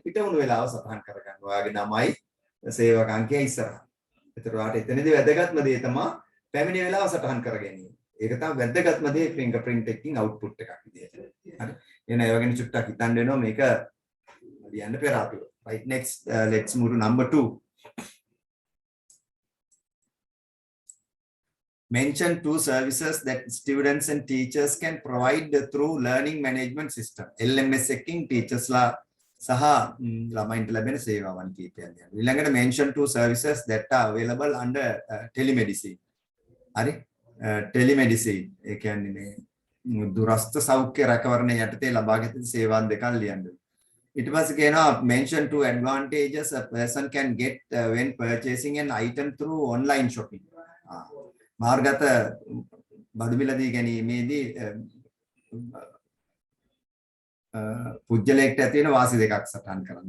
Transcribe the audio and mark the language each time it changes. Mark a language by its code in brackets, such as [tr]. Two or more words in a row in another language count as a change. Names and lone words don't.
[si] පිට වුණු වෙලාව සටහන් කරගන්න. ඔයාගේ නමයි සේවක අංකය ඉස්සරහා. ඒතර ඔයාට එතනදී වැදගත්ම දේ තමයි පැමිණි වෙලාව සටහන් කර ගැනීම. ඒක තමයි වැදගත්ම දේ ෆින්ගර්ප්‍රින්ට් එකකින් අවුට්පුට් එකක් විදියට. හරි. එහෙනම් ඒ වගේ චුට්ටක් හිතන්න වෙනවා මේක ලියන්න පෙර ආතුව. [en] Right, next let's move to number 2. Mention 2 services that students and teachers can provide through learning management system. [si] LMS එකකින් teachers ලා සහ ළමයින්ට ලැබෙන සේවාවන් කීපයක් දෙනවා. [en] ඊළඟට mention 2 services that are available under telemedicine. [si] හරි? telemedicine ඒ කියන්නේ මේ දුරස්ථ සෞඛ්‍ය රැකවරණ යටතේ ලබාගත සේවා දෙකක් ලියන්න. ඊට පස්සේ කියනවා [en] mention 2 advantages a person can get when purchasing an item through online shopping. [si] මාර්ගත බඩු මිලදී ගැනීමේදී පුජ්‍යලයකට ඇති වෙන වාසි දෙකක් සටහන් කරන්න.